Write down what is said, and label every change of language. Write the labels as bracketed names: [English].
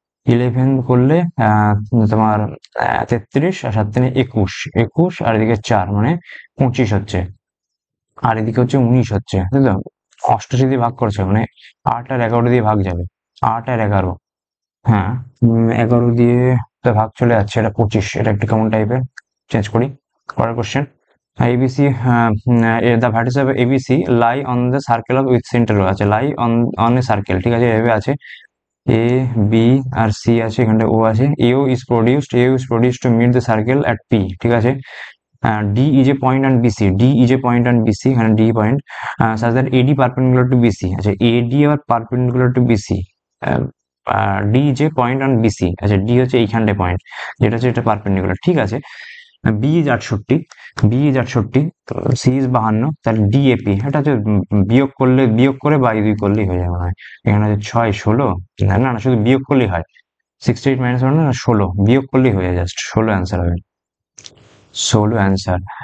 [Bangla] 11 করলে তোমার 33 আর 7 3 21, 21 আর এদিকে 4 মানে 25 হচ্ছে, আর এদিকে হচ্ছে 19 হচ্ছে, তাই তো। 88 দিয়ে ভাগ করছে মানে 8 আর 11 দিয়ে ভাগ যাবে, 8 আর 11, হ্যাঁ 11 দিয়ে তো ভাগ চলে যাচ্ছে, এটা 25, এটা একটু কেমন টাইপের, চেঞ্জ করি। পরের question, [English] ABC the vertices of ABC lie on the circle of with center আছে, lie on a circle, [Bangla] ঠিক আছে, এভাবে আছে A B আর C আছে, এখানটা O আছে, [English] AO is produced to meet the circle at P, ঠিক আছে। D is a point on BC, [Bangla] D is a point on BC, এখানে D point such that AD perpendicular to BC, আচ্ছা AD আবার perpendicular to BC, D is a point on BC, আচ্ছা D হচ্ছে এইখানটায় point, যেটা হচ্ছে এটা perpendicular, ঠিক আছে। B is 68, B is 68, C is 52, তাহলে ডিএপি এটা হচ্ছে বিয়োগ করে বাই 2 করলেই হয়ে যাবে, মনে হয় এখানে হচ্ছে 6 16, না না শুধু বিয়োগ করলেই হয়, 68 মাইনাস 1 না 16 বিয়োগ করলেই হয়ে যায়, জাস্ট 16 অ্যান্সার হবে, 16 অ্যান্সার।